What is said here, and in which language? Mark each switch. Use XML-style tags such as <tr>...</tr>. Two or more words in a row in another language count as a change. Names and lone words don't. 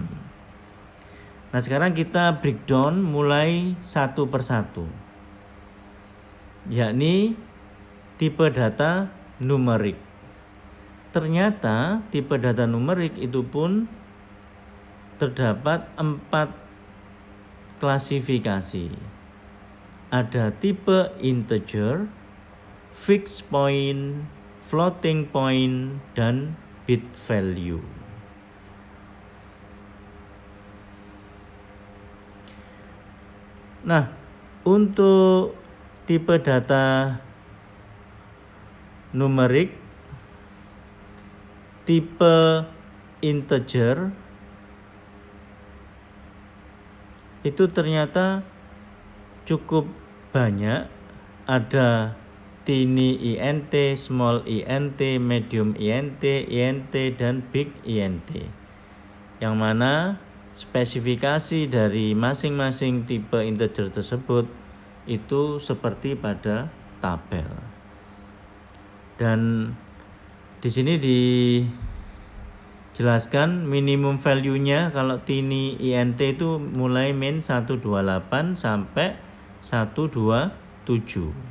<id>Nah, sekarang kita breakdown mulai satu persatu, yakni tipe data numerik. Ternyata tipe data numerik itu pun terdapat 4 klasifikasi. Ada tipe integer,</id> <en>fixed point, floating point, dan bit value.</en> <id>Nah, untuk tipe data numerik, tipe integer itu ternyata cukup banyak.</id> <en>Ada tiny int, small int, medium int, int, dan big int,</en> <id>yang mana spesifikasi dari masing-masing tipe integer tersebut itu seperti pada tabel. Dan di sini dijelaskan</id> <en>minimum value-nya</en> <id>kalau</id> <en>tiny int</en> <id>itu mulai min 128 sampai 127.</id>